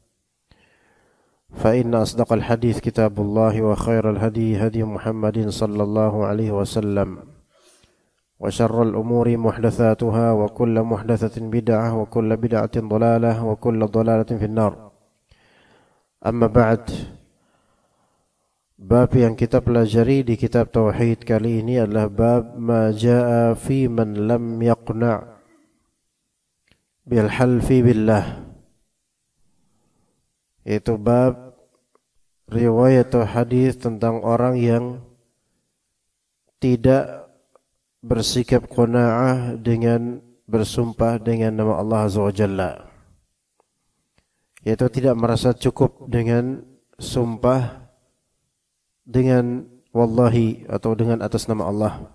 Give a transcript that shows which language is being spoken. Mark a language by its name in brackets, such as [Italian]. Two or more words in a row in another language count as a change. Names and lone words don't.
[Arabic] فإن أصدق الحديث كتاب الله وخير الهدي هدي محمد صلى الله عليه وسلم وشر الأمور محدثاتها وكل محدثة بدعة وكل بدعة ضلالة وكل ضلالة في النار. أما بعد, [Indonesian] bab yang kita pelajari di kitab Tauhid kali ini adalah [Arabic] باب ما جاء فيمن لم يقنع بالحلف بالله, [Indonesian] yaitu bab riwayat atau hadis tentang orang yang tidak bersikap qanaah dengan bersumpah dengan nama [Arabic] الله عز وجل, [Indonesian] yaitu tidak merasa cukup dengan sumpah dengan wallahi atau dengan atas nama Allah.